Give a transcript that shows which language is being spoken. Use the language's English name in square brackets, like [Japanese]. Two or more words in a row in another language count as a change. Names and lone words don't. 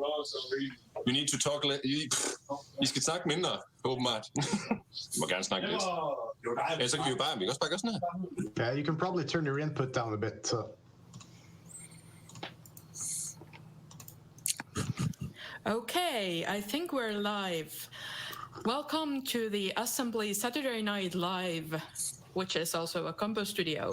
[English] You need to talk. [Danish] I skal snakke mindre, åbenbart. Du må gerne snakke lidt. Ja, så kan vi jo bare også gøre sådan her. [English] Yeah, you can probably turn your input down a bit. So. Okay, I think we're live. Welcome to the Assembly Saturday Night Live, which is also a Compostudio.